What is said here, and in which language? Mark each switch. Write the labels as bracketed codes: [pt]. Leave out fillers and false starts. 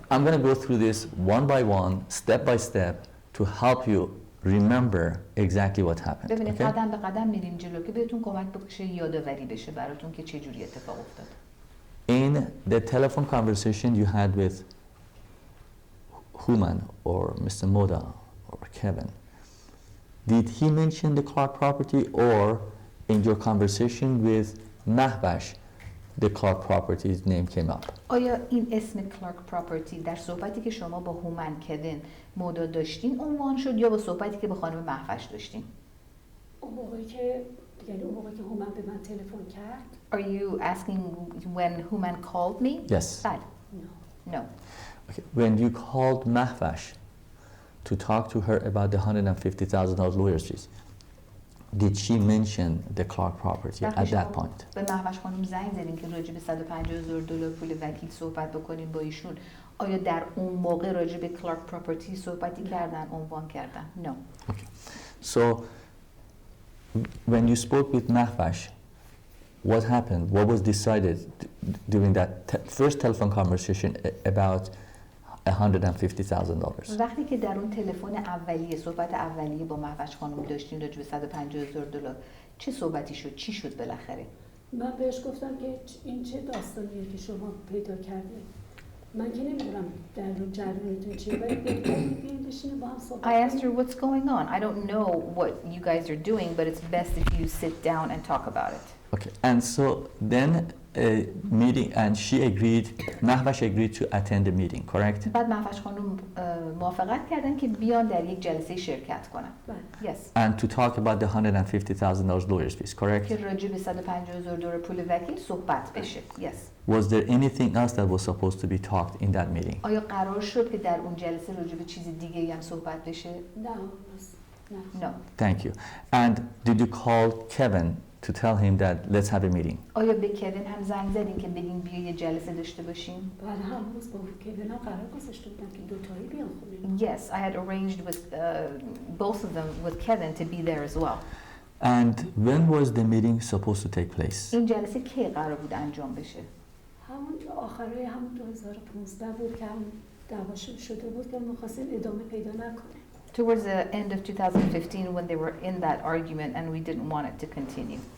[en] I'm going to go through this one by one, step by step, to help you remember exactly what happened. [fa] ببینید [en] Okay? [fa] قدم به قدم میریم جلو که بهتون کمک بشه یادآوری بشه براتون که چه جوری اتفاق افتاد. [en] In the telephone conversation you had with Human or Mr. Moda or Kevin, did he mention the Clark property, or in your conversation with Mahvash, the Clark property's name came up? [fa] آیا این اسم کلارک پراپرتی در صحبتی که شما با هومن کوین مودا داشتین عنوان شد یا با صحبتی که با خانم محفش داشتین؟ اون موقعی که هومن به من تلفن کرد. [en] Are you asking when Human called me? Yes. Bad. No. No. Okay. When you called Mahvash to talk to her about the $150,000 lawyer's fees, did she mention the Clark property at that point? [fa] به محوش خانم زنگ زدین که راجع به $150,000 پول وکیل صحبت بکنین با ایشون. آیا در اون موقع راجع به کلارک پراپرتی صحبتی کردن، عنوان کردن؟ [en] No. Okay. So when you spoke with Mahvash, what happened? What was decided during that first telephone conversation about $150,000? [fa] وقتی که در اون تلفن اولیه صحبت اولیه با محوش خانم داشتین راجع به $150,000 چه صحبتی شد؟ چی شد بالاخره؟ من بهش گفتم که این چه داستانیه که شما پیدا کردید. من که نمیدونم در جریانتون چیه ولی بیاین بشینیم با هم صحبت [en] I asked her what's going on. I don't know what you guys are doing, but it's best if you sit down and talk about it. Okay, and so then a meeting, and she agreed, Mahvash agreed to attend the meeting, correct? [fa] بعد محوش خانم موافقت کردن که بیان در یک جلسه شرکت کنن. [en] Yes. And to talk about the $150,000 lawyer's fees, correct? [fa] که راجع به $150,000 پول وکیل صحبت بشه. [en] Yes. Was there anything else that was supposed to be talked in that meeting? [fa] آیا قرار شد که در اون جلسه راجع به چیز دیگه‌ای هم صحبت بشه؟ نه. [en] No. Thank you. And did you call Kevin to tell him that let's have a meeting? [fa] آیا به کوین هم زنگ زدین که بگین بیا یه جلسه داشته باشیم؟ بعد هم روز با کوین هم قرار گذاشته بودم که دوتایی بیان خونه. [en] Yes, I had arranged with both of them with Kevin to be there as well. And when was the meeting supposed to take place? [fa] این جلسه کی قرار بود انجام بشه؟ همون آخرای همون 2015 بود که هم دعواشون شده بود که می‌خواستیم ادامه پیدا نکنه. [en] Towards the end of 2015 when they were in that argument and we didn't want it to continue.